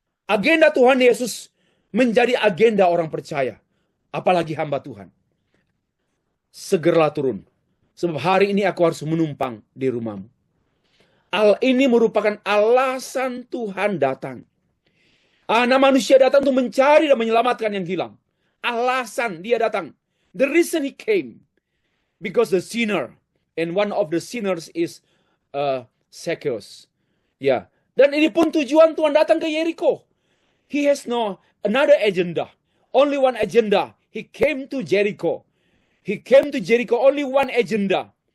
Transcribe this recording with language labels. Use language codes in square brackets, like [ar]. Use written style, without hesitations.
[id] Agenda Tuhan Yesus menjadi agenda orang percaya, apalagi hamba Tuhan. Segeralah turun, sebab hari ini aku harus menumpang di rumahmu. Ini merupakan alasan Tuhan datang. Anak manusia datang untuk mencari dan menyelamatkan yang hilang. Alasan dia datang. [en] The reason he came, because the sinner, and one of the sinners is Sakeus. [id] Ya, dan ini pun tujuan Tuhan datang ke Yeriko. [en] He has no another agenda. Only one agenda. He came to Jericho. He came to Jericho only one agenda.